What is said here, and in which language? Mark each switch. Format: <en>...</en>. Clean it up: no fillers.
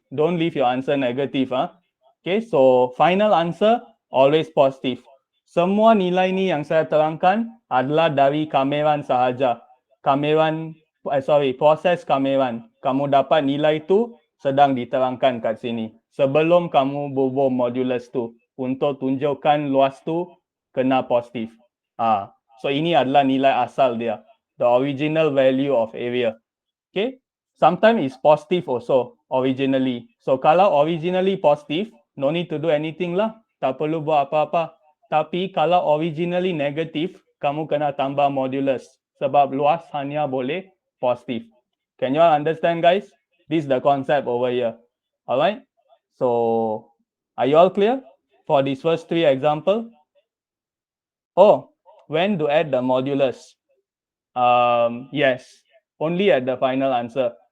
<en>Don't leave your answer negative. Okay, so final answer always positive.</en> <ms>Semua nilai ni yang saya terangkan adalah dari kameran sahaja. Proses kameran. Kamu dapat nilai tu sedang diterangkan kat sini. Sebelum kamu bubuh modulus tu. Untuk tunjukkan luas tu kena positif. So ini adalah nilai asal dia.</ms> <en>The original value of area. Okay. Sometimes it's positive also originally. So kalau originally positive, no need to do anything lah.</en> <ms>Tak perlu buat apa-apa. Tapi kalau originally negative, kamu kena tambah modulus. Sebab luas hanya boleh positif.</ms> <en>Can you all understand, guys? This is the concept over here. Alright? So, are you all clear for these first three examples? Oh, when to add the modulus? Yes, only at the final answer.</en>